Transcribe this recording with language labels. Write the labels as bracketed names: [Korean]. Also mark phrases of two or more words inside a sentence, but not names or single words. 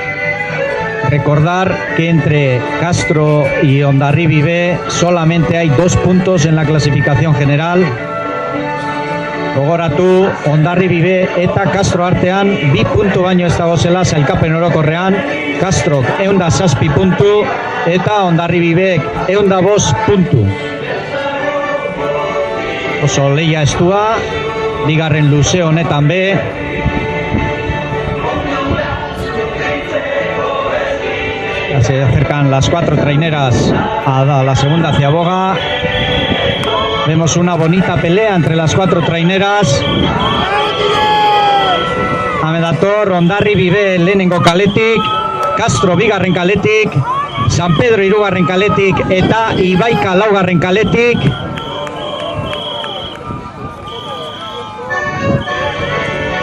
[Spanish] Recordar que entre Castro y Hondarribi B solamente hay 2 puntos en la clasificación general. [Basque] Gogoratu, Hondarribi B eta Castro artean 2 puntu baino ez dagozela sailkapen orokorrean, Castro 107 puntu eta Hondarribi B 105 puntu. Oso lehia estua, bigarren luze honetan be. [Spanish] Ya se acercan las 4 traineras a la segunda ciaboga. Vemos una bonita pelea entre las 4 traineras. [Basque] Amedator, Hondarribi B lehenengo kaletik, Castro bigarren kaletik, San Pedro hirugarren kaletik eta Ibaika laugarren kaletik.